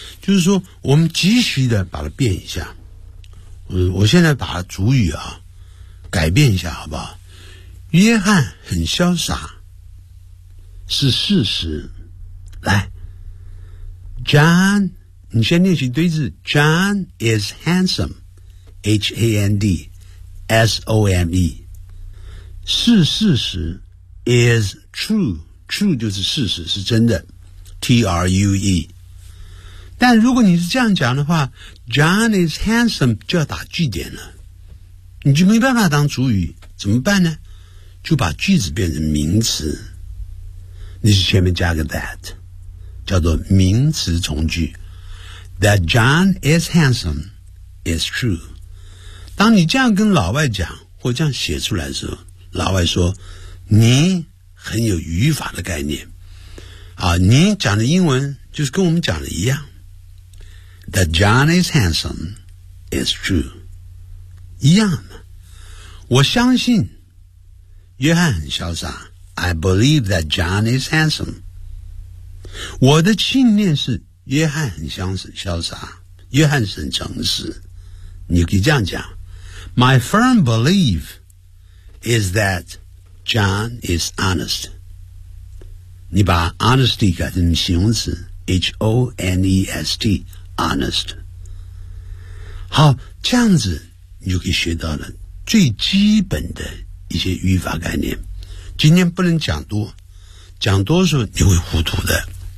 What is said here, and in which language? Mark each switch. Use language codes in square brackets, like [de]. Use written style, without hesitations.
[zh] 就是说我们急需的把它变一下。我现在把主语啊改变一下好不好？约翰很潇洒是事实。来 John， 你先练习对字。 [en] John is handsome， H-A-N-D-S-O-M-E， [zh] 是事实。 [en] is true， [zh] true 就是事实，是真的，T-R-U-E。但如果你是这样讲的话， [en] John is handsome [zh] 就要打句点了，你就没办法当主语。怎么办呢？就把句子变成名词，你是前面加个 [en] that， [zh] 叫做名词从句。 [en] That John is handsome is true。 [zh] 当你这样跟老外讲或这样写出来的时候，老外说你很有语法的概念啊，你讲的英文就是跟我们讲的一样。 [en] That John is handsome is true， [zh] 一样的。我相信约翰很潇洒， [en] I believe that John is handsome。 [zh] 我的信念是约翰很潇洒，约翰是很诚实，你可以这样讲。 [en] My firm belief is that John is honest。 [zh] 你把 honesty 改成形容词 H-O-N-E-S-T honest。好，这样子你就可以学到了最基本的一些语法概念。今天不能讲多，讲多的时候你会糊涂的。